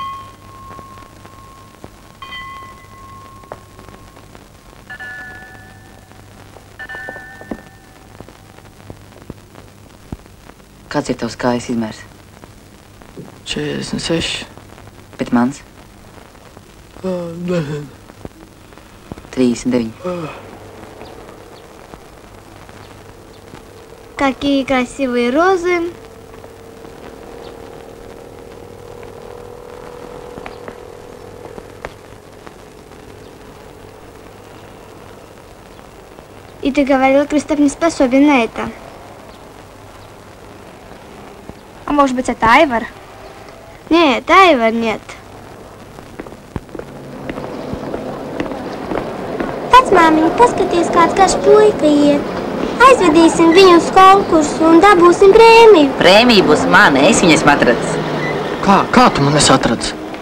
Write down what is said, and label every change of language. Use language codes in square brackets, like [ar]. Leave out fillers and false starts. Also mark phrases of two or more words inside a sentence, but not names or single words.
[lv] Kāds ir tavs kājas izmērs? 46. Bet mans? 39. [ru] Какие красивые розы. И ты говорил, Кристоп не способен на это. А может быть, это Айвар? Нет, Айвар нет. [lv] Vecmāmiņa, paskaties, kāds garš puika iet. Aizvedīsim viņu uz konkursu un dabūsim prēmiju. Prēmija būs mana, es viņu esmu atradis. Kā tu man esi atradis?